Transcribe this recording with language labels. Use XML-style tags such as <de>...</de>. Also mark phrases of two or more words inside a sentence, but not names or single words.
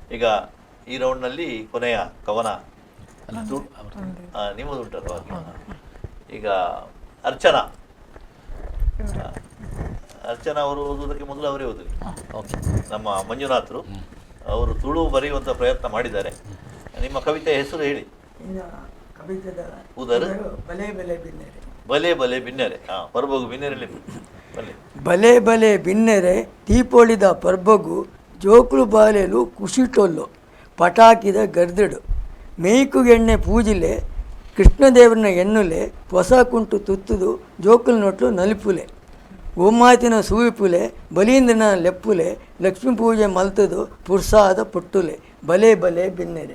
<kn>ಈಗ ಈ ರೌಂಡ್ನಲ್ಲಿ ಕೊನೆಯ ಕವನ ನಿಮ್ಮದು ಉಂಟಲ್ವ? ಈಗ ಅರ್ಚನಾ ಅವರು ಓದುವುದಕ್ಕೆ ಮೊದಲು ಅವರೇ ಓದಿದ್ರು. ನಮ್ಮ ಮಂಜುನಾಥರು ಅವರು ತುಳು ಬರೆಯುವಂಥ ಪ್ರಯತ್ನ ಮಾಡಿದ್ದಾರೆ. ನಿಮ್ಮ ಕವಿತೆ ಹೆಸರು ಹೇಳಿ.</kn> <tcy>ಉದರು ಬಲೆ ಬಲೆ ಬಿನ್ನೆರೆ. ಪರ್ಬಗು ಬಿನ್ನೆರೆ ಬಲೆ ಬಲೆ ಬಿನ್ನೆರೆ ದೀಪೊಳಿದ ಪರ್ಬಗು ಜೋಕುಲು ಬಾಲೆಲು ಕುಶಿಟೊಲ್ಲು ಪಟಾಕಿದ ಗರ್ದಡು ಮೇಯ್ಕುಗೆಣ್ಣೆ ಪೂಜಿಲೆ ಕೃಷ್ಣದೇವರನ್ನ ಎನ್ನುಲೆ ಹೊಸ ಕುಂಟು ತುತ್ತುದು ಜೋಕುಲು ನೊಟ್ಲು ನಲಿಪುಲೆ ಗೋಮಾತಿನ ಸೂವಿಪುಲೆ ಬಲೀಂದ್ರನ ಲೆಪ್ಪುಲೆ ಲಕ್ಷ್ಮೀ ಪೂಜೆ ಮಲ್ತದು ಪುರ್ಸಾದ ಪುಟ್ಟುಲೆ ಬಲೆ ಬಲೆ ಬಿನ್ನೆರೆ.</tcy>